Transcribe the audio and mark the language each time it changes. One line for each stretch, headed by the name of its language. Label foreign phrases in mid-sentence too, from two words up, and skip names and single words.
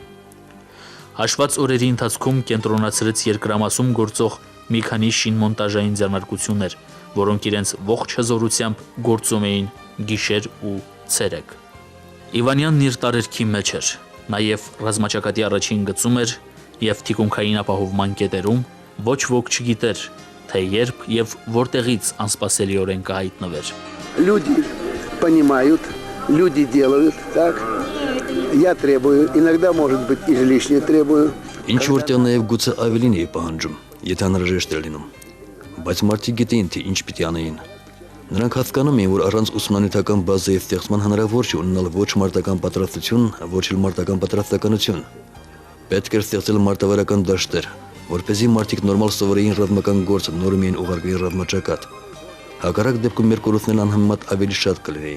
Armenian: Հաշված օրերի ընթացքում կենտրոնացրեց երկրամասում գործող մի քանի շինմոնտաժային ձեռնարկություններ, որոնք իրենց ողջ հզորությամբ գործում էին գիշեր ու ցերեկ։ Իվանյանն իր տարերքի մեջ էր, նաև ռազմաճակատի առաջին գծում էր եւ թիկունքային ապահովման կետերում ոչ ոք չգիտեր, թե երբ եւ որտեղից անսպասելիորեն կհայտնվեր։
Russian: Люди понимают, люди делают, так? Я требую, иногда, может быть, излишне требую.
Armenian: Ինչ որտեղ նաև գուցե ավելին էի պահանջում, եթե անհրաժեշտ էր լինում։ Բայց մարդիկ գիտեին, թե ինչ պիտի անեին։ Նրանք հասկանում էին, որ առանց ուսումնանյութական բազայի ստեղծման հնարավոր չէ ունենալ ոչ մարտական պատրաստություն, ոչ էլ մարտական պատրաստականություն։ Պետք էր ստեղծել մարտավարական դաշտեր, որպեսզի մարդիկ նորմալ սովորեին ռազմական գործը, նորմալ էին ուղարկվի ռազմաճակատ։ Հակառակ դեպքում մեր կորուստներն անհամեմատ ավելի շատ կլինեին։